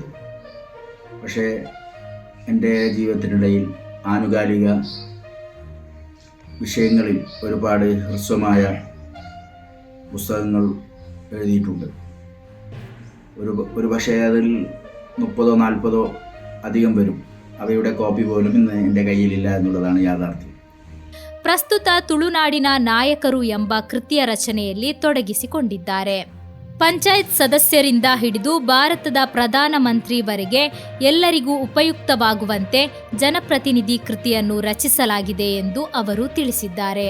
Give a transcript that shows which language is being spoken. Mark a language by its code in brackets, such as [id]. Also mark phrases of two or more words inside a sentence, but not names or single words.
[ml] പക്ഷേ എൻ്റെ ജീവിതത്തിനിടയിൽ ആനുകാലിക വിഷയങ്ങളിൽ ഒരുപാട് ഹ്രസ്വമായ പുസ്തകങ്ങൾ എഴുതിയിട്ടുണ്ട്. ഒരു പക്ഷേ അതിൽ 30-40 അധികം വരും. അവയുടെ കോപ്പി പോലും ഇന്ന് എൻ്റെ കയ്യിലില്ല [kn] ಎನ್ನುವುದನ್ನು ಯಾದಾರ್ಥ್ಯ. ಪ್ರಸ್ತುತ ತುಳುನಾಡಿನ ನಾಯಕರು ಎಂಬ ಕೃತಿಯ ರಚನೆಯಲ್ಲಿ ತೊಡಗಿಸಿಕೊಂಡಿದ್ದಾರೆ. ಪಂಚಾಯತ್ ಸದಸ್ಯರಿಂದ ಹಿಡಿದು ಭಾರತದ ಪ್ರಧಾನಮಂತ್ರಿವರೆಗೆ ಎಲ್ಲರಿಗೂ ಉಪಯುಕ್ತವಾಗುವಂತೆ ಜನಪ್ರತಿನಿಧಿ ಕೃತಿಯನ್ನು ರಚಿಸಲಾಗಿದೆ ಎಂದು ಅವರು ತಿಳಿಸಿದ್ದಾರೆ.